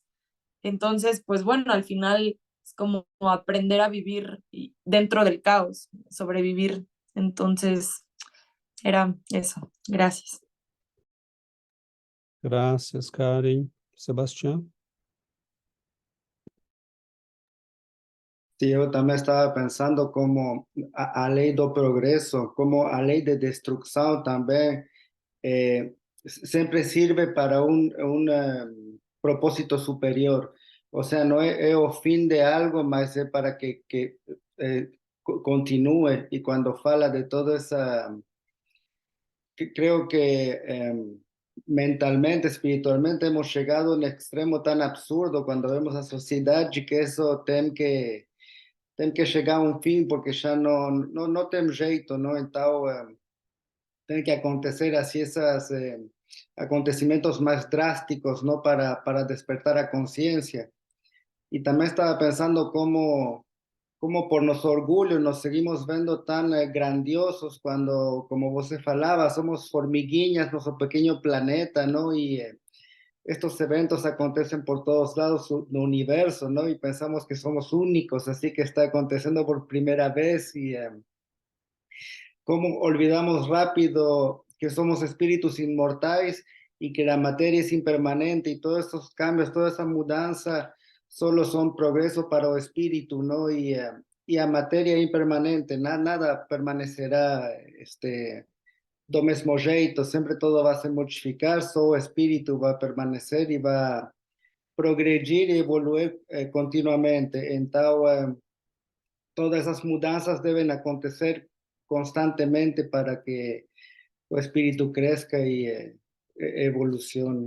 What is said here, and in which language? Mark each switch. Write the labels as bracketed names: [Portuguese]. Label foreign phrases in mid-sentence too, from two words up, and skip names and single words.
[Spanish] Entonces, pues bueno, al final es como aprender a vivir dentro del caos, sobrevivir. Entonces, era eso. Gracias. Gracias, Karen. Sebastián. Sí, [Portuguese] eu também estava pensando como a lei do progresso, como a lei de destruição também sempre sirve para propósito superior. [Spanish] O sea, no es o fin de algo, [Portuguese] mas é para que continue. [Spanish] Y cuando fala de toda esa, creo que mentalmente, espiritualmente hemos llegado a un extremo tan absurdo cuando vemos a sociedad de que eso [Portuguese] tem que chegar a um fim porque já não tem jeito, não? Então, tem que acontecer assim esses acontecimentos mais drásticos, não, para despertar a consciência. E também estava pensando como por nosso orgulho nos seguimos vendo tão grandiosos quando, como você falava, somos formiguinhas, nosso pequeno planeta, não? [Spanish] E estos eventos acontecen por todos lados del universo, ¿no? Y pensamos que somos únicos, así que está aconteciendo por primera vez y cómo olvidamos rápido que somos espíritus inmortales y que la materia es impermanente y todos estos cambios, toda esa mudanza solo son progreso para el espíritu, ¿no? [Portuguese] Y a materia impermanente, nada permanecerá do mesmo jeito, sempre todo vai se modificar, só o espírito vai permanecer e vai progredir e evoluir continuamente. Então, todas essas mudanças devem acontecer constantemente para que o espírito cresça e evolucione.